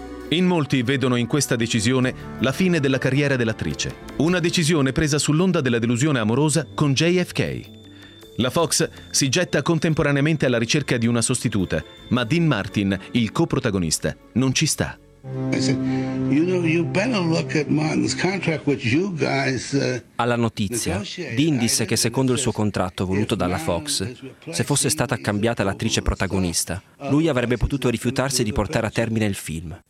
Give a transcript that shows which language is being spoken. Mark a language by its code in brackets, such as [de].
[it] In molti vedono in questa decisione la fine della carriera dell'attrice. Una decisione presa sull'onda della delusione amorosa con JFK. La Fox si getta contemporaneamente alla ricerca di una sostituta, ma Dean Martin, il coprotagonista, non ci sta. [en] I said, you know, you better look at Martin's contract with you guys. [it] Alla notizia, Dean disse che secondo il suo contratto voluto dalla Fox, se fosse stata cambiata l'attrice protagonista, lui avrebbe potuto rifiutarsi di portare a termine il film.